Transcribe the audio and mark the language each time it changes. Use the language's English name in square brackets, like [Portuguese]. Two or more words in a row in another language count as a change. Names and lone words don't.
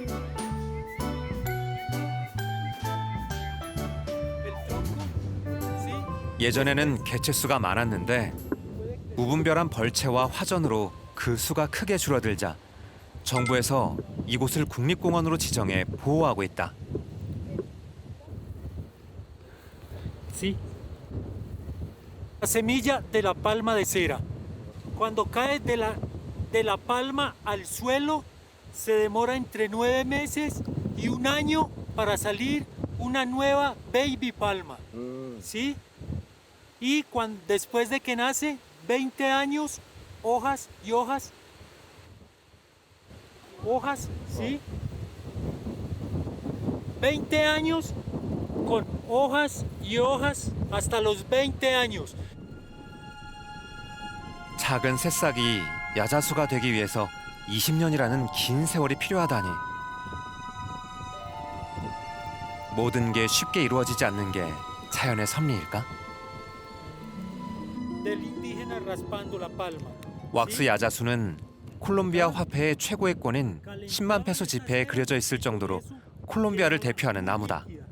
[Korean] 예전에는 개체수가 많았는데 무분별한 벌채와 화전으로 그 수가 크게 줄어들자 정부에서 이곳을 국립공원으로 지정해 보호하고 있다. [Spanish] Sí. La semilla de la palma de cera. Cuando cae de la palma al suelo, se demora entre 9 meses y 1 año para salir una nueva baby palma. ¿Sí? Y después de que nace, 20 años, hojas y hojas. Hojas, ¿sí? 20 años con hojas y hojas hasta los 20 años. [Korean] 작은 새싹이 야자수가 되기 위해서 20년이라는 긴 세월이 필요하다니. 모든 게 쉽게 이루어지지 않는 게 자연의 섭리일까? [Spanish] Del indígena raspando la palma. [Korean] 왁스 야자수는 콜롬비아 화폐의 최고액권인 10만 페소 지폐에 그려져 있을 정도로 콜롬비아를 대표하는 나무다.